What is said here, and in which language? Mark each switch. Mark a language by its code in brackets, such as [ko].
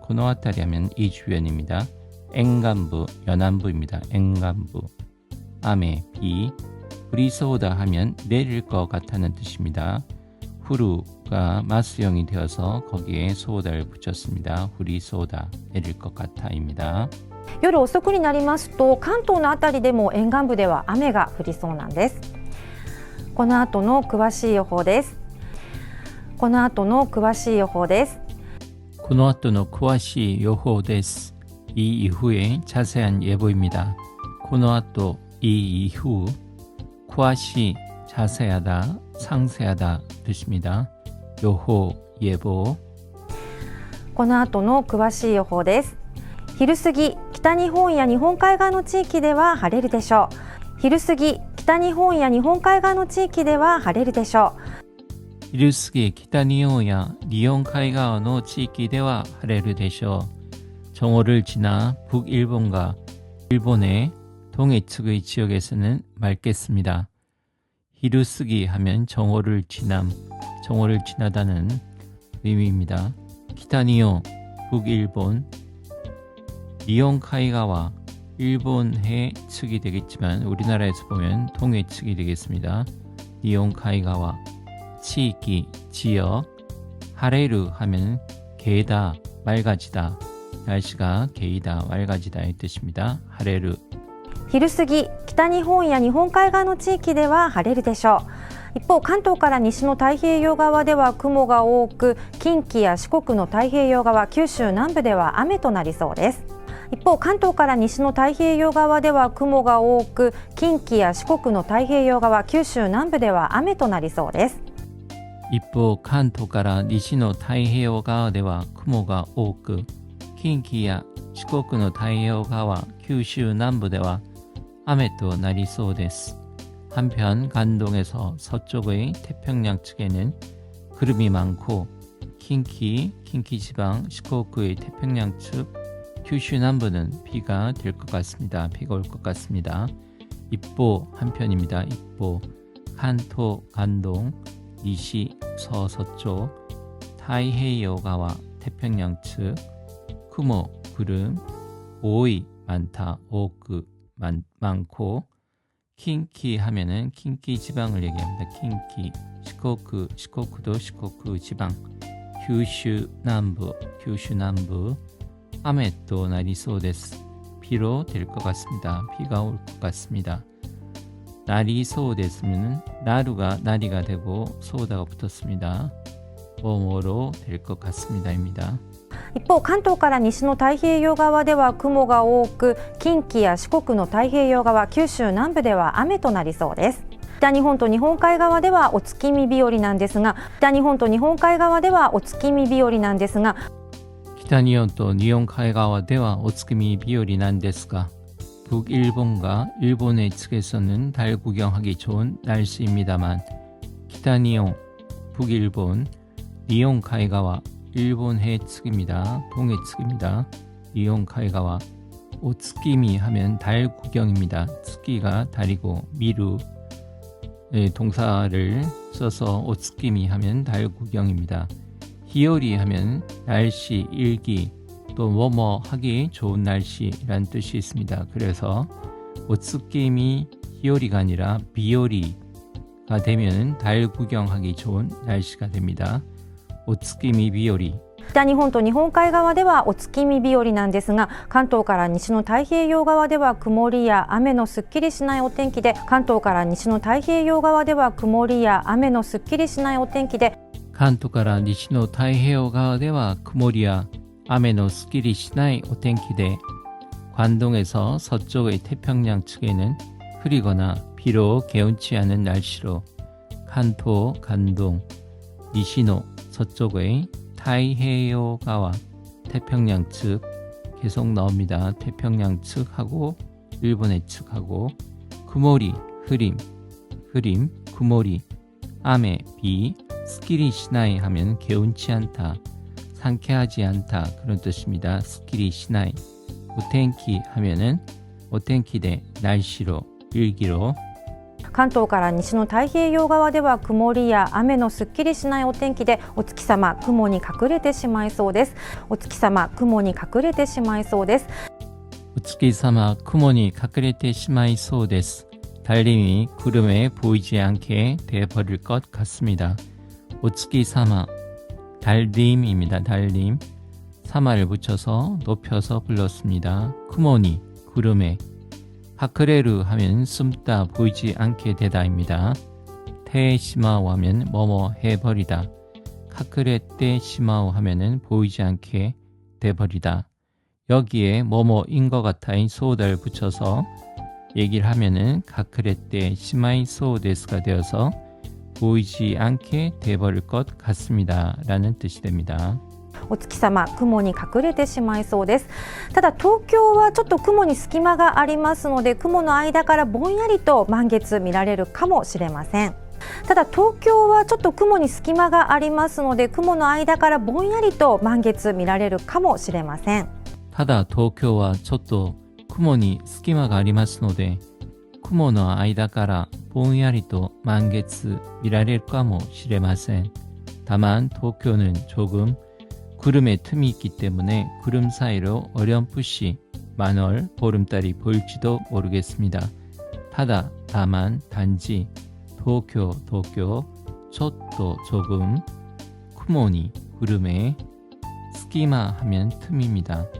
[ko] 코노아타리 하면 이 주변입니다. 엔간부, 연안부입니다. 엔간부. 아메, 비. 브리소다 하면 내릴 것 같다는 뜻입니다. 후루가 마스형이 되어서 거기에 소다를 붙였습니다. 후리소다, 내릴 것 같아입니다. [ja] 夜遅くになりますと関東のあたりでも沿岸部では雨が降りそうなんです。この後の詳しい予報です。この後の詳しい予報です。この後の詳しい予報です。 [ko] 이 이후에 자세한 예보입니다. この後이 이후詳しい 자세하다, 상세하다 뜻입니다. 요호, 예보. [ja] この後の詳しい予報です。昼過ぎ、北日本や日本海側の地域では晴れるでしょう。昼過ぎ、北日本や日本海側の地域では晴れるでしょう。昼過ぎ、北日本や日本海側の地域では晴れるでしょう. [ko] 정오를 지나 북일본과 일본의 동해측의 지역에서는 맑겠습니다. 히루스기 하면 정오를 지나다는 의미입니다. 기타니오, 북일본, 니온카이가와 일본해 측이 되겠지만 우리나라에서 보면 동해측이 되겠습니다. 니온카이가와 치이키, 지역, 하레루 하면 개다, 맑아지다, 날씨가 개이다, 맑아지다의 뜻입니다. 하레루. [ja] 昼過ぎ、北日本や日本海側の地域では晴れるでしょう。一方、関東から西の太平洋側では雲が多く、近畿や四国の太平洋側、九州南部では雨となりそうです。一方、関東から西の太平洋側では雲が多く、近畿や四国の太平洋側、九州南部では雨となりそうです。一方、関東から西の太平洋側では雲が多く、近畿や四国の太平洋側、九州南部では雨となりそうです. [ko] 한편 간동에서 서쪽의 태평양 측에는 구름이 많고近畿지방, 시코쿠의 태평양 측, 규슈 남부는 비가 될 것 같습니다. 비가 올 것 같습니다. 입보 한편입니다. 입보, 간토, 간동, 니시, 서서쪽, 타이헤이오가와 태평양 측, 쿠모, 구름, 오이, 많다, 오크, 많고, 킨키 하면은 킨키 지방을 얘기합니다. 킨키, 시코쿠도 시코쿠 지방, 규슈 남부, [ja] 雨となりそうです. [ko] 비로 될 것 같습니다. 비가 올 것 같습니다. 날이 소됐으면 나루가 나리가 되고 소다가 붙었습니다. 뭐뭐로 될 것 같습니다입니다. [ja] 一方、関東から西の太平洋側では雲が多く、近畿や四国の太平洋側、九州南部では雨となりそうです。北日本と日本海側ではお月見日和なんですが、北日本と日本海側ではお月見日和なんですが、北日本と日本海側ではお月見日和なんですが, [ko] 북일본과 일본의 측에서는 달 구경하기 좋은 날씨입니다만, 기타니온, 북일본, 니온카이가와 일본해 측입니다. 동해 측입니다. 니온카이가와 오츠키미 하면 달 구경입니다. 츠키가 달이고 미루 동사를 써서 오츠키미 하면 달 구경입니다. 히요리 하면 날씨, 일기, 또 뭐뭐 하기 좋은 날씨라는 뜻이 있습니다. 그래서 오츠키미 히요리가 아니라 비요리가 되면 달 구경하기 좋은 날씨가 됩니다. 오츠키미 비요리. [ja] 北日本と日本海側ではお月見日和なんですが、関東から西の太平洋側では曇りや雨のすっきりしないお天気で、関東から西の太平洋側では曇りや雨のすっきりしないお天気で、関東から西の太平洋側では曇りや雨のすっきりしないお天気で、 [ko] 관동에서 서쪽의 태평양 측에는 흐리거나 비로 개운치 않은 날씨로, 간토, 간동, 니시노, 서쪽의 타이헤이오가와 태평양 측 계속 나옵니다. 태평양 측하고 일본의 측하고, 구모리, 흐림, 구모리, 아메, 비, 스키리 시나이 하면 개운치 않다, 상쾌하지 않다 그런 뜻입니다. 스키리 시나이. 오텐키 하면은 오텐키대 날씨로, 일기로. [ja] 関東から西の太平洋側では曇りや雨のすっきりしないお天気で、お月様雲に隠れてしまいそうです。お月様雲に隠れてしまいそうです。 오츠키사마 구몬이 가그레테 시마이 소데스. [ko] 달님이 구름에 보이지 않게 돼버릴 것 같습니다. 오츠키사마 달님입니다. 달님. 사마를 붙여서 높여서 불렀습니다. 쿠모니, 구름에. 하크레르 하면 숨다 보이지 않게 되다입니다. 테시마오 하면 뭐뭐 해버리다. 카크레떼 시마오 하면은 보이지 않게 돼버리다. 여기에 뭐뭐인 것 같아인 소우다를 붙여서 얘기를 하면은 카크레떼 시마이 소우데스가 되어서 보이지 않게 돼버릴 것 같습니다 라는 뜻이 됩니다. [ja] お月様、雲に隠れてしまいそうです。ただ東京はちょっと雲に隙間がありますので、雲の間からぼんやりと満月見られるかもしれません。ただ東京はちょっと雲に隙間がありますので、雲の間からぼんやりと満月見られるかもしれません。ただ東京はちょっと雲に隙間がありますので、雲の間からぼんやりと満月見られるかもしれません。 [ko] 다만 도쿄는 조금 구름의 틈이 있기 때문에 구름 사이로 어렴풋이 만월 보름달이 보일지도 모르겠습니다. 다만 단지 도쿄 촛도 조금 쿠모니 구름에 스키마 하면 틈입니다.